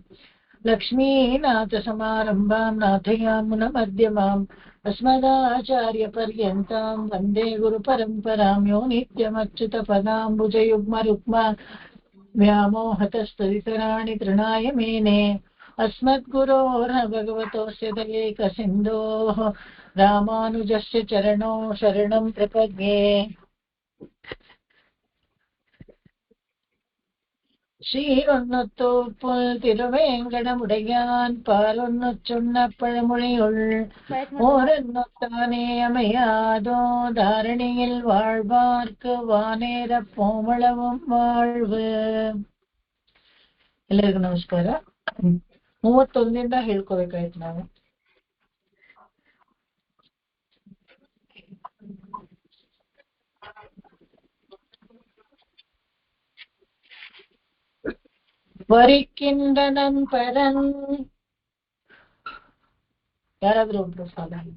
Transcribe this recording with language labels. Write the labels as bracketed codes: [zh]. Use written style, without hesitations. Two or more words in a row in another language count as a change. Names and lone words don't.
[sa] ಲಕ್ಷ್ಮೀನಾಥಸಮಾರಂಭಾಂ ನಾಥಯಾಮುನಮಧ್ಯಮಾಂ ಅಸ್ಮದಾಚಾರ್ಯಪರ್ಯಂತಾಂ ವಂದೇ ಗುರುಪರಂಪರಾಂ. ಯೋ ನಿತ್ಯಮಚ್ಯುತಪದಾಂಬುಜಯುಗ್ಮರುಕ್ಮ ವ್ಯಾಮೋಹತಸ್ತದಿತರಾಣಿ ತೃಣಾಯ ಮೇನೆ. ಅಸ್ಮದ್ಗುರೋರ್ಹ ಭಗವತೋಸ್ಯ ದಯೈಕಸಿಂಧೋಃ ರಾಮಾನುಜಸ್ಯ ಚರಣೋ ಶರಣಂ ಪ್ರಪದ್ಯೆ. [ta] சீரொன்னத்தோப்புல் திருவேங்கடமுடையான் பாலொன்னு சொன்ன பழமொழியுள் ஓரொத்தானே அமையாதோ தாரணியில் வாழ்வார்க்கு வானேர போமளவும் வாழ்வு. [kn] ಎಲ್ಲರಿಗೂ ನಮಸ್ಕಾರ. 31 ಹೇಳ್ಕೋಬೇಕಾಯ್ತು ನಾವು. ವರಿಕಿಂದನನ್ ಪರನ್ ಯಾರಾದ್ರೂ ಒಬ್ರು ಸಾಲ